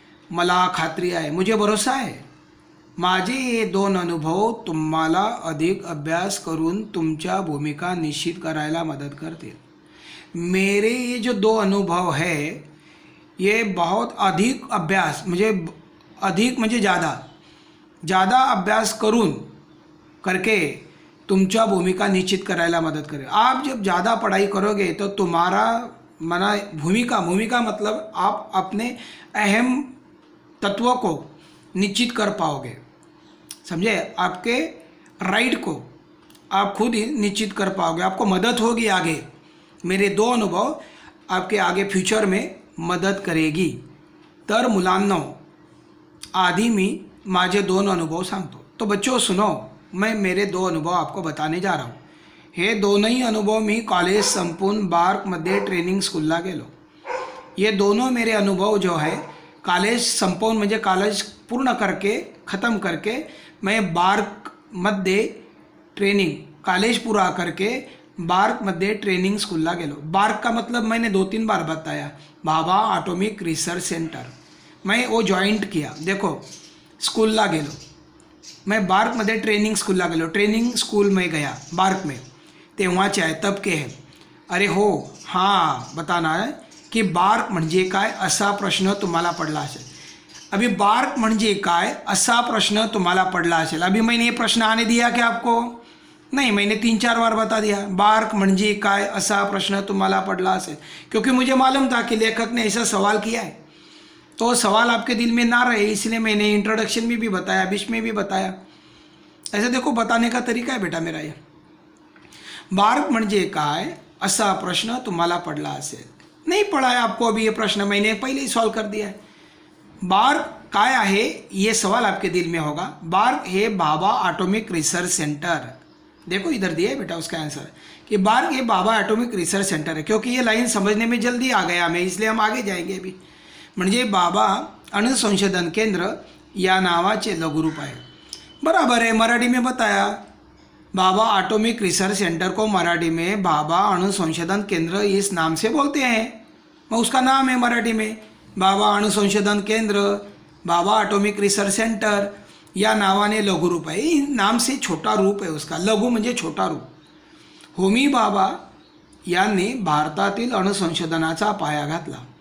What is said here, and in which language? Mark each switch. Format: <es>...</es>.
<mr>मला खात्री आहे,</mr> <hi>मुझे भरोसा</hi> <mr>आहे, माझे हे 2 अनुभव तुम्हाला अधिक अभ्यास करून तुमच्या भूमिका निश्चित करायला मदत करतील।</mr> <hi>मेरे ये जो 2 अनुभव है ये बहुत अधिक अभ्यास म्हणजे ज़्यादा अभ्यास करून करके</hi> <mr>तुमच्या भूमिका निश्चित करायला</mr> <hi>मदत करें। आप जब ज़्यादा पढ़ाई करोगे तो तुम्हारा भूमिका मतलब आप अपने अहम तत्वों को निश्चित कर पाओगे, समझे। आपके राइट को आप खुद ही निश्चित कर पाओगे, आपको मदद होगी आगे। मेरे 2 अनुभव आपके आगे फ्यूचर में मदत करेगी।</hi> <mr>तर मुलांनो, आधी मी माझे 2 अनुभव सांगतो।</mr> <hi>तो बच्चों सुनो, मैं मेरे 2 अनुभव आपको बताने जा रहा हूँ।</hi> <mr>हे दोनही अनुभव मी कॉलेज संपूर्ण बार्कमध्ये ट्रेनिंग स्कूलला गेलो।</mr> <hi>ये दोनों मेरे अनुभव जो है कॉलेज संपूर्ण</hi> <mr>म्हणजे कॉलेज पूर्ण</mr> <hi>करके ख़त्म करके मैं बार्कमध्ये ट्रेनिंग कॉलेज पूरा करके बार्कमध्ये ट्रेनिंग</hi> <mr>स्कूलला गेलो।</mr> <hi>बार्क का मतलब मैंने 2-3 बार बताया, बाबा एटॉमिक रिसर्च सेंटर। मैं वो जॉइंट किया। देखो,</hi> <mr>स्कूलला गेलो, मैं बार्कमध्ये ट्रेनिंग स्कूलला गेलो,</mr> <hi>ट्रेनिंग स्कूल में गया बार्क में,</hi> <mr>तेव्हाचे आहे,</mr> <hi>तब के है। अरे हो, हाँ बताना है की</hi> <mr>बार्क म्हणजे काय असा प्रश्न तुम्हाला पडला असेल। अभी बार्क म्हणजे काय असा प्रश्न तुम्हाला पडला असेल।</mr> <hi>अभी मैंने ये प्रश्न आने दिया क्या आपको? नहीं, मैंने 3-4 बार बता दिया।</hi> <mr>बार्क म्हणजे काय असा प्रश्न तुम्हाला पडला असेल,</mr> <hi>क्योंकि मुझे मालूम था कि लेखक ने ऐसा सवाल किया है, तो सवाल आपके दिल में ना रहे इसलिए मैंने इंट्रोडक्शन में भी बताया, बीच में भी बताया। ऐसे देखो, बताने का तरीका है बेटा मेरा ये।</hi> <mr>बार्क म्हणजे काय असा प्रश्न तुम्हाला पडला असेल।</mr> <hi>नहीं पढ़ा है आपको अभी ये प्रश्न, मैंने पहले ही सॉल्व कर दिया है।</hi> <mr>बार्क काय आहे</mr> <hi>ये सवाल आपके दिल में होगा। बार्क है बाबा एटॉमिक रिसर्च सेंटर। देखो इधर दिया है बेटा उसका आंसर कि बार्क ये बाबा एटॉमिक रिसर्च सेंटर है, क्योंकि ये लाइन समझने में जल्दी आ गया हमें, इसलिए हम आगे जाएंगे अभी।</hi> <mr>म्हणजे बाबा अणुसंशोधन केंद्र या नावाचे लघुरूप आहे।</mr> <hi>बराबर है, मराठी में बताया। बाबा एटॉमिक रिसर्च सेंटर को मराठी में बाबा अणुसंशोधन केंद्र इस नाम से बोलते हैं। मैं उसका नाम है मराठी में बाबा अणुसंशोधन केंद्र, बाबा एटॉमिक रिसर्च सेंटर</hi> <mr>या नावाने लघुरूप आहे।</mr> <hi>नाम से छोटा रूप है उसका,</hi> <mr>लघु म्हणजे</mr> <hi>छोटा रूप।</hi> <mr>होमी बाबा यांनी भारतातील अणुसंशोधनाचा पाया घातला।</mr>